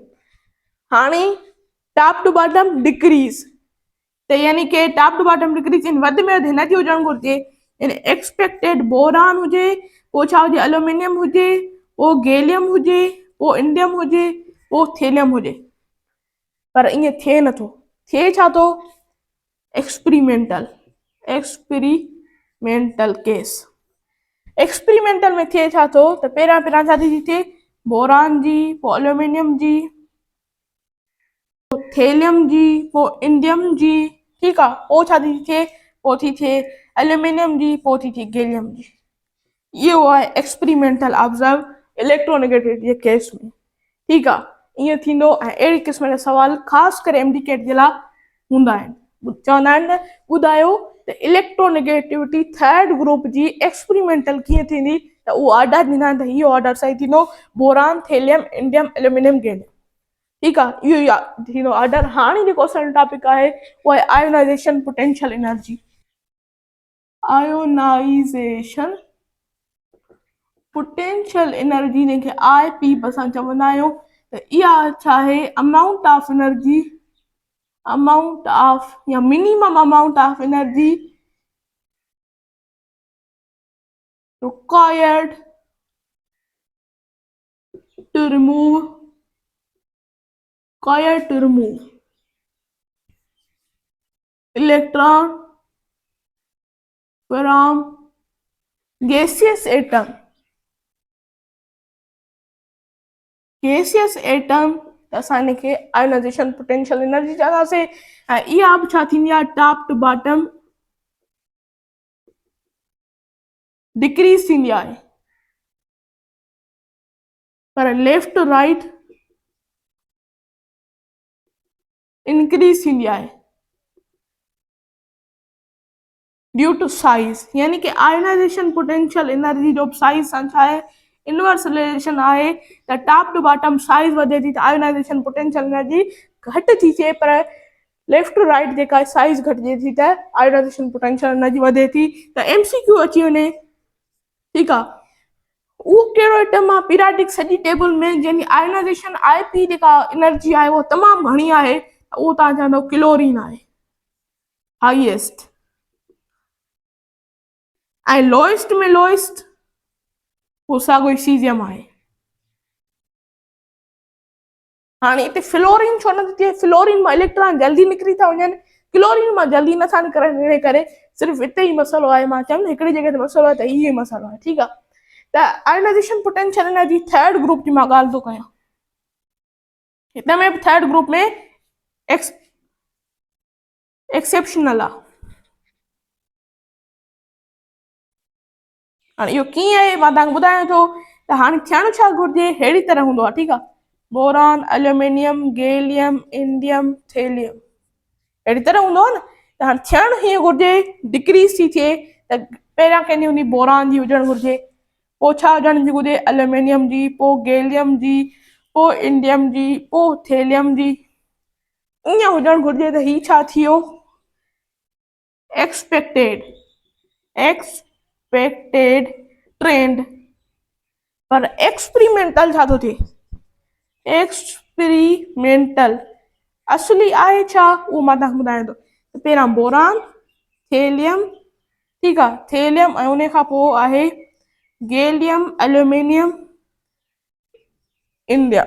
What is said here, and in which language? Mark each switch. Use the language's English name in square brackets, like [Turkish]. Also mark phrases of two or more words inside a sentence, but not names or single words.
[Sindhi] हाणे [English] top to bottom decrease, [Sindhi] त यानी कि [English] top to bottom decrease [Sindhi] इन वधि में वधि हिनजी हुजणु घुरिजे, यानी एक्सपेक्टेड बोरान हुजे, पोइ छा हुजे, एल्यूमिनियम हुजे, पोइ गैलियम हुजे, पोइ इंडियम हुजे, पोइ थेलियम हुजे, पर ईअं थिए नथो। थिए छा थो, [English] experimental case. [Sindhi] एक्सपेरिमेंटल में थिए छा थो, त पहिरियां छा थी थिए, बोरान जी, पोइ एल्यूमिनियम जी, पोइ थेलियम जी, पोइ इंडियम जी, ठीकु आहे, पोइ छा थी थिए, पोइ थी थिए एल्यूमिनियम जी, पोइ थी थिए गैलियम जी। इहो आहे [English] experimental observe electronegativity [Sindhi] जे केस में, ठीकु आहे, ईअं थींदो। ऐं अहिड़ी क़िस्म जा सवाल ख़ासि करे MDK जे लाइ हूंदा आहिनि। चवंदा आहिनि न, ॿुधायो त इलेक्ट्रोनेगेटिविटी [English] third group [Sindhi] जी एक्सपेरिमेंटल कीअं थींदी, त उहो ऑर्डर ॾींदा आहिनि, त इहो ऑर्डर सही थींदो, बोरान, थेलियम, इंडियम, एल्यूमिनियम, गैलियम, ठीकु आहे, इहो ई थींदो ऑर्डर। हाणे जेको असांजो टॉपिक आहे उहो आहे [English] ionization potential energy. ionization potential energy [Sindhi] जंहिंखे IP असां चवंदा आहियूं, त इहा छा आहे, [English] amount of energy, amount of या minimum amount of energy required to remove electron from gaseous atom, [Sindhi] त असां हिनखे [English] ionization potential energy [Sindhi] चवंदासीं। ऐं इहा बि छा थींदी आहे, [English] top to bottom decrease [Sindhi] थींदी आहे, [English] पर left to right increase [Sindhi] थींदी आहे [English] due to size. [Sindhi] यानी कि [English] ionization potential energy [Sindhi] जो साइज सां छा आहे, [English] inverse relation [Sindhi] आहे, त [English] top to bottom [Sindhi] साइज वधे थी त [English] ionization potential energy [Sindhi] घटि थी थिए, पर [English] left to right [Sindhi] जेका साइज घटिजे थी त [English] ionization potential energy [Sindhi] वधे थी। त MCQ अची वञे, ठीकु आहे, उहो कहिड़ो एटम आहे पीरियाडिक सॼी टेबल में जंहिंजी आयोनाइज़ेशन IP जेका एनर्जी आहे उहा तमामु घणी आहे, उहो तव्हां चवंदव क्लोरीन आहे, हाईएस्ट ऐं लोएस्ट में लोएस्ट उहो साॻियो ई सीज़ियम आहे। हाणे हिते फ्लोरीन छो नथी थिए, फ्लोरीन मां इलेक्ट्रॉन जल्दी निकिरी था वञनि, क्लोरीन मां जल्दी नथा निकिरनि, हिन करे सिर्फ़ु हिते ई मसइलो आहे। मां चयमि न हिकिड़ी जॻह ते मसइलो आहे त इहो ई मसइलो आहे, ठीकु आहे। त [English] ionization potential energy third group [Sindhi] जी मां ॻाल्हि थो कयां। हिन में बि [English] third group [Sindhi] में एक्सेप्शनल आहे। हाणे इहो कीअं आहे मां तव्हांखे ॿुधायां थो। त हाणे थियणु छा घुरिजे, अहिड़ी तरह हूंदो आहे, ठीकु आहे। बोरॉन, एल्यूमिनियम, गैलियम, इंडियम, थेलियम, अहिड़ी तरह हूंदो आहे न। त हाणे थियणु हीअं घुरिजे, डिक्रीज़ थी थिए त पहिरियां कंहिंजी हूंदी बोरॉन जी हुजणु घुरिजे, पोइ छा हुजण जी घुरिजे, एल्यूमिनियम जी, पोइ गैलियम जी, पोइ इंडियम जी, पोइ थेलियम जी, ईअं हुजणु घुरिजे। त हीउ छा थी वियो, [English] expected trend. [Sindhi] पर एक्सपेरिमेंटल छा थो थिए, एक्सपेरिमेंटल असली आहे छा, उहो मां तव्हांखे ॿुधायां थो। त पहिरियां बोरान, थेलियम, ठीकु आहे, थेलियम, ऐं उन खां पोइ आहे गैलियम, एल्यूमिनियम, इंडियम।